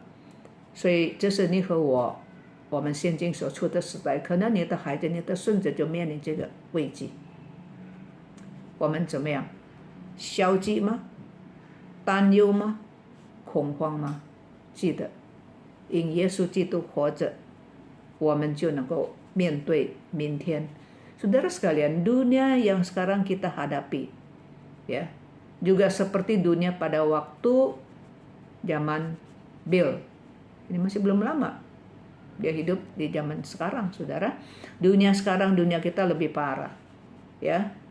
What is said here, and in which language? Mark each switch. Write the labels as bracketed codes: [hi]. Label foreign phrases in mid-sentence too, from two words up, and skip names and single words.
[zh] 所以这是你和我们现今所处的时代，可能你的孩子、你的孙子就面临这个危机。我们怎么样？消极吗？担忧吗？恐慌吗？记得，因耶稣基督活着，我们就能够面对明天。 [id] Saudara sekalian, dunia yang sekarang kita hadapi, ya, juga seperti dunia pada waktu zaman Bill. Ini masih belum lama. Dia hidup di zaman sekarang, saudara. Dunia sekarang, dunia kita lebih parah, ya.